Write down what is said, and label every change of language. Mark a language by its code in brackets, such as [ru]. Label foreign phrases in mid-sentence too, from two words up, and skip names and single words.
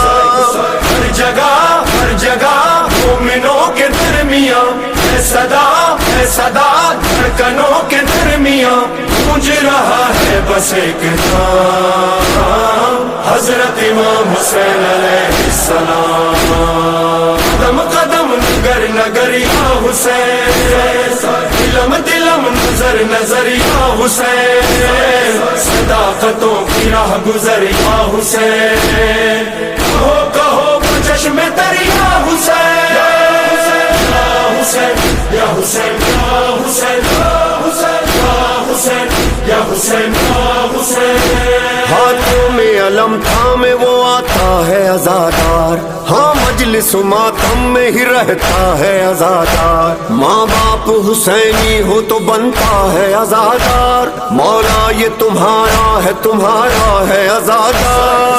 [ur] ہر جگہ مومنوں کے درمیان ہے صدا دھڑکنوں کے درمیان، گونج رہا ہے بس ایک نام، حضرت امام حسین [ar] علیہ السلام۔ [ur] قدم قدم نگر نگر یا حسین، دلم نظر نظر یا حسین، صداقتوں کی راہ گزر یا حسین، کہو چشم تر یا حسین، حسین یا حسین یا حسین یا حسین یا حسین یا حسین یا حسین. ہاتھوں میں علم تھامے وہ آتا ہے عزادار, ہاں مجلس ماتم میں ہی رہتا ہے عزادار. ماں باپ حسینی ہو تو بنتا ہے عزادار, مولا یہ تمہارا ہے عزادار.